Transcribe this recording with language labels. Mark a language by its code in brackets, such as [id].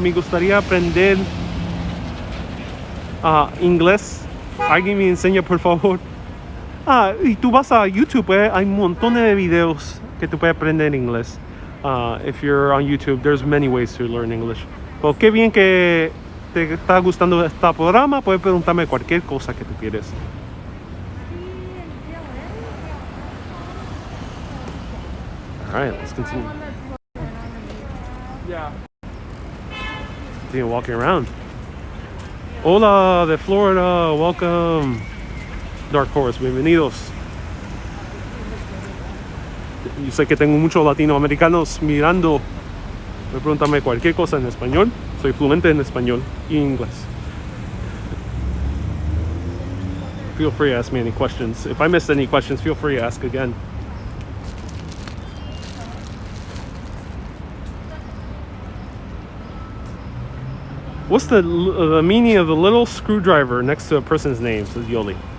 [es] Me gustaría aprender inglés. Alguien me enseña, por favor. Y tú vas a YouTube, hay un montón de videos que tú puedes aprender inglés. [en] If you're on YouTube, there's many ways to learn English. [es] Pero qué bien que te está gustando este programa. Puedes preguntarme cualquier cosa que tú quieres. [en] All right, let's continue. Yeah. Continue walking around. [es] Hola de Florida, [en] welcome. [es] Dark Horse, bienvenidos. Yo sé que tengo muchos latinoamericanos mirando. Me pregúntame cualquier cosa en español. Soy fluente en español y inglés. [en] Feel free to ask me any questions. If I missed any questions, feel free to ask again. What's the meaning of the little screwdriver next to a person's name, says Yoli.